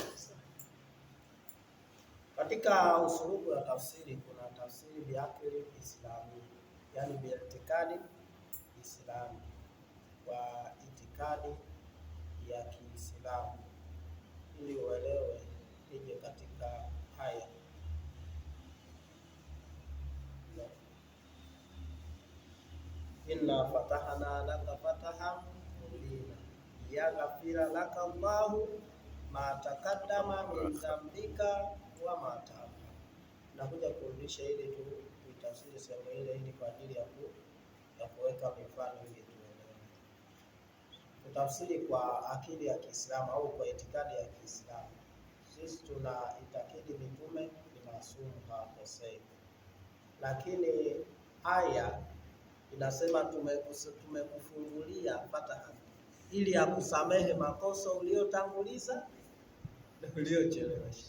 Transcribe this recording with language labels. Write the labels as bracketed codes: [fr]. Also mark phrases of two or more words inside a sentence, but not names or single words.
[sw] Katika usulubu wa tafsiri kuna tafsiri [ar] بعقل إسلامي, [sw] yani [ar] باعتقاد إسلامي, [sw] kwa itikadi ya Kiislamu, ili uelewe nije katika haya. [ar] إنا فتحنا لك فتحا مبينا ليغفر لك الله ما تقدم من ذنبك وما تأخر. [sw] Nakuja kurudisha ile tu kuitafsiri sehemu ile ili kwa ajili ya kuweka mifano ili tuelewe. Kutafsiri kwa akili ya Kiislamu au kwa itikadi ya Kiislamu, sisi tuna itakidi mitume ni maasumu, hawakosei, lakini aya inasema tumekufungulia fataha ili akusamehe makosa uliotanguliza na uliochelewesha.